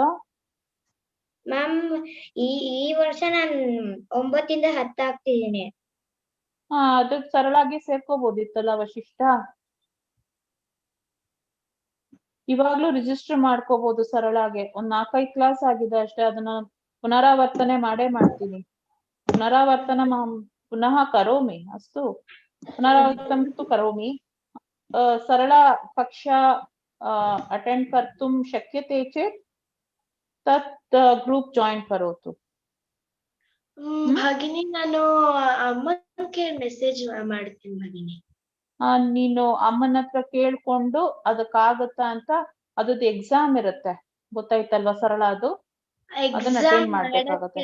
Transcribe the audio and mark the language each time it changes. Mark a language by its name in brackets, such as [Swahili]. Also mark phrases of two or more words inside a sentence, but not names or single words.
[Kannada] ಮ್ಯಾಮ್ ಈ ವರ್ಷ ನಾನು 9 ಇಂದ 10 ಆಗ್ತಿದ್ದೀನಿ. ಅದಕ್ಕೆ ಸರಳಾಗಿ ಸೇರ್ಕೋಬಹುದಿತ್ತಲ್ಲ ವಶಿಷ್ಠ. ಇವಾಗ್ಲೂ ರಿಜಿಸ್ಟರ್ ಮಾಡ್ಕೋಬಹುದು ಸರಳಾಗೆ. ಒಂದ್ 4-5 ಕ್ಲಾಸ್ ಆಗಿದೆ ಅಷ್ಟೇ. ಅದನ್ನ ಪುನರಾವರ್ತನೆ ಮಾಡ್ತೀನಿ. [Sanskrit] ಪುನರಾವರ್ತನ ಪುನಃ ಕರೋಮಿ. ಅಸ್ತು ಪುನರಾವರ್ತನ ತು ಕರೋಮಿ. ಸರಳ ಕಕ್ಷ ಅಟೆಂಡ್ ಕರ್ತುಂ ಶಕ್ಯತೆ ಚೇತ್ ತತ್ [English] group join [Sanskrit] ಕರೋತು. [Kannada] ಭಗಿನಿ ನಾನು ಅಮ್ಮಕ್ಕೆ ಮೆಸೇಜ್ ಮಾಡ್ತೀನಿ ಭಗಿನಿ. ನೀನು ಅಮ್ಮನ ಹತ್ರ ಕೇಳ್ಕೊಂಡು ಅದಕ್ಕಾಗತ್ತಾ ಅಂತ, ಅದ್ರದ್ದು ಎಕ್ಸಾಮ್ ಇರುತ್ತೆ ಗೊತ್ತಾಯ್ತಲ್ವಾ ಸರಳ? ಅದು ಅದನ್ನ ಅಟೆಂಡ್ ಮಾಡ್ಬೇಕಾಗತ್ತೆ.